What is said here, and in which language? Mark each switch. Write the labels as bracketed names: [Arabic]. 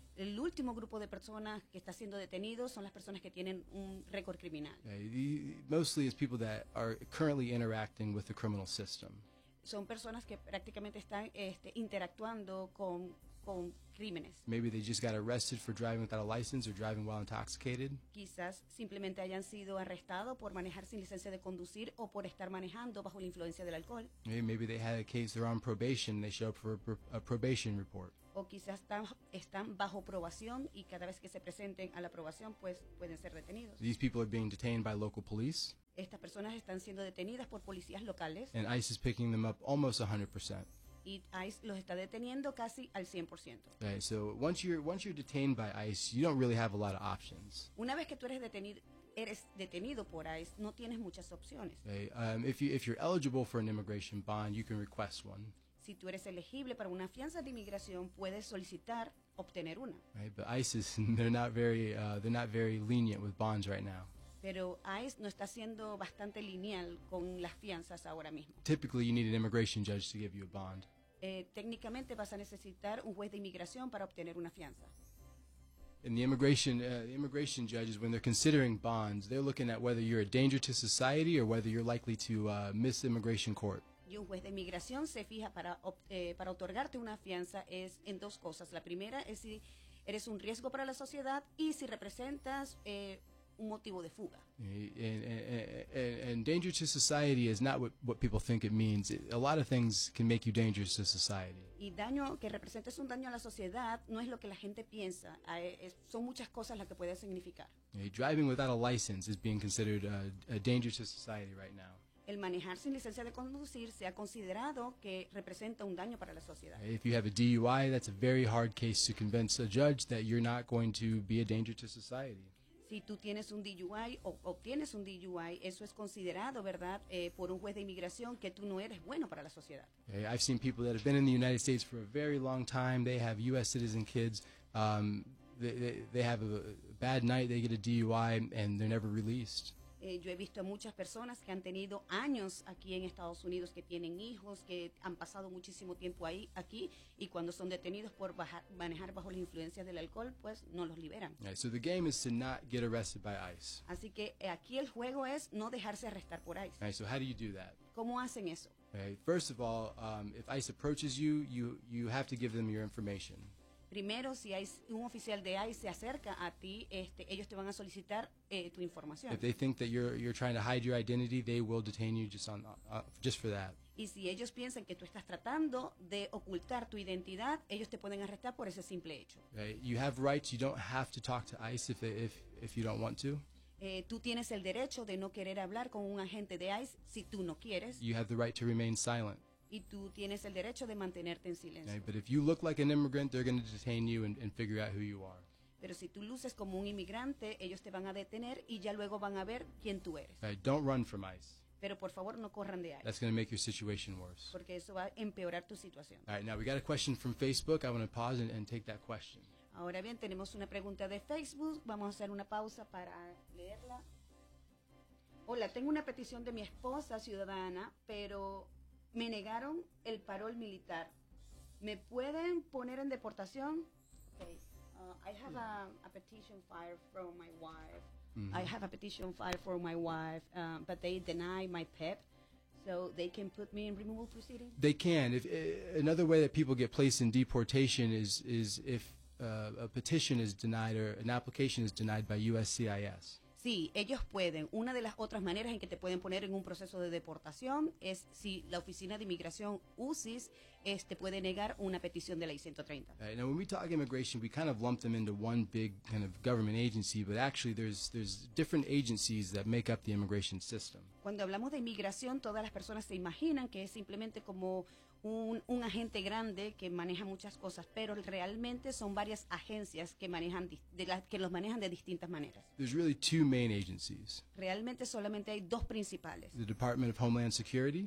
[Spanish] El último grupo de personas que está siendo detenido son las personas que tienen un récord criminal. [English] Okay, mostly it's people that are currently interacting with the criminal system. [Spanish] Son personas que prácticamente están interactuando con crímenes. [English] Maybe they just got arrested for driving without a license or driving while intoxicated. [Spanish] Quizás simplemente hayan sido arrestados por manejar sin licencia de conducir o por estar manejando bajo la influencia del alcohol. [English] Maybe they had a case, they're on probation, they show up for a probation report. [Spanish] O quizás están bajo probación y cada vez que se presenten a la probación, pues pueden ser detenidos. [English] These people are being detained by local police. [Spanish] Estas personas están siendo detenidas por policías locales. [English] And ICE is picking them up almost 100%. [Spanish] Y ICE los está deteniendo casi al 100%. [English] Right, so once you're detained by ICE, you don't really have a lot of options. [Spanish] Una vez que tú eres detenido por ICE, no tienes muchas opciones. [English] Right, if you're eligible for an immigration bond, you can request one. [Spanish] Si tú eres elegible para una fianza de inmigración, puedes solicitar obtener una. [English] Right, but ICE is, they're not very lenient with bonds right now. [Spanish] Pero ICE no está siendo bastante lineal con las fianzas ahora mismo. [English] Typically, you need an immigration judge to give you a bond. [Spanish] Técnicamente vas a necesitar un juez de inmigración para obtener una fianza. [English] And the immigration judges, when they're considering bonds, they're looking at whether you're a danger to society or whether you're likely to miss immigration court. [Spanish] Y un juez de inmigración se fija para otorgarte una fianza es en dos cosas. La primera es si eres un riesgo para la sociedad y si representas un motivo de fuga. [English] And danger to society is not what people think it means. A lot of things can make you dangerous to society. [Spanish] Y daño que representes un daño a la sociedad no es lo que la gente piensa. Son muchas cosas las que puede significar. [English] Driving without a license is being considered a danger to society right now. [Spanish] El manejar sin licencia de conducir se ha considerado que representa un daño para la sociedad. [English] If you have a DUI, that's a very hard case to convince a judge that you're not going to be a danger to society. [Spanish] Si tú tienes un DUI o obtienes un DUI, eso es considerado, ¿verdad?, por un juez de inmigración que tú no eres bueno para la sociedad. [English] Okay, I've seen people that have been in the United States for a very long time. They have U.S. citizen kids. They have a bad night. They get a DUI and they're never released. [Spanish] Yo he visto a muchas personas que han tenido años aquí en Estados Unidos, que tienen hijos, que han pasado muchísimo tiempo ahí, aquí, y cuando son detenidos por manejar bajo las influencias del alcohol, pues no los liberan. [English] Right, so the game is to not get arrested by ICE. [Spanish] Así que aquí el juego es no dejarse arrestar por ICE. [English] Right, so how do you do that? [Spanish] ¿Cómo hacen eso? [English] Okay, first of all, if ICE approaches you, you have to give them your information. [Spanish] Primero, si hay un oficial de ICE se acerca a ti, ellos te van a solicitar tu información. [English] If they think that you're trying to hide your identity, they will detain you just for that. [Spanish] Y si ellos piensan que tú estás tratando de ocultar tu identidad, ellos te pueden arrestar por ese simple hecho. [English] Okay. You have rights. You don't have to talk to ICE if you don't want to. [Spanish] Tú tienes el derecho de no querer hablar con un agente de ICE si tú no quieres. [English] You have the right to remain silent. [Spanish] Y tú tienes el derecho de mantenerte en silencio. [English] Right, but if you look like an immigrant, they're going to detain you and figure out who you are. [Spanish] Pero si tú luces como un inmigrante, ellos te van a detener y ya luego van a ver quién tú eres. [English] Right, don't run from ICE. [Spanish] Pero por favor, no corran de ICE. [English] That's going to make your situation worse. [Spanish] Porque eso va a empeorar tu situación. [English] All right, now we got a question from Facebook. I want to pause and take that question. [Spanish] Ahora bien, tenemos una pregunta de Facebook. Vamos a hacer una pausa para leerla. Hola, tengo una petición de mi esposa ciudadana, pero me negaron el parol militar. ¿Me pueden poner en deportación? [English] Okay. I have a petition filed from my wife. Mm-hmm. I have a petition filed for my wife, but they deny my PEP. So they can put me in removal proceedings? They can. If another way that people get placed in deportation is if a petition is denied or an application is denied by USCIS. [Spanish] Si sí, ellos pueden. Una de las otras maneras en que te pueden poner en un proceso de deportación es si la oficina de inmigración USIS puede negar una petición de la I-130. [English] Now, when we talk immigration, we kind of lump them into one big kind of government agency, but actually there's different agencies that make up the immigration system. [Spanish] Cuando hablamos de inmigración, todas las personas se imaginan que es simplemente como un agente grande que maneja muchas cosas, pero realmente son varias agencias que manejan que los manejan de distintas maneras. [English] There's really two main agencies. [Spanish] Realmente solamente hay dos principales. [English] The Department of Homeland Security.